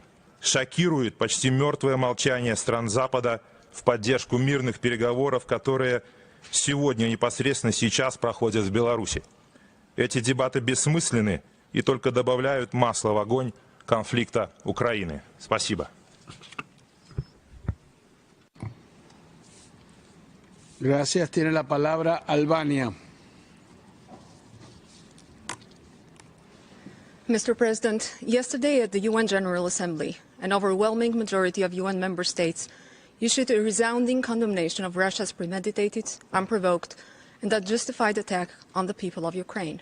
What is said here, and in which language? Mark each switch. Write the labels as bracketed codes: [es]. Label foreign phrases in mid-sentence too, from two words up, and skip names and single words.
[ru] Шокирует почти мертвое молчание стран Запада в поддержку мирных переговоров, которые сегодня, непосредственно сейчас, проходят в Беларуси. Эти дебаты бессмысленны и только добавляют масла в огонь конфликта Украины. Спасибо. [es] Gracias. Tiene la palabra Albania. [en] Mr. President, yesterday at the UN General Assembly, an overwhelming majority of UN member states issued a resounding condemnation of Russia's premeditated, unprovoked, and unjustified attack on the people of Ukraine.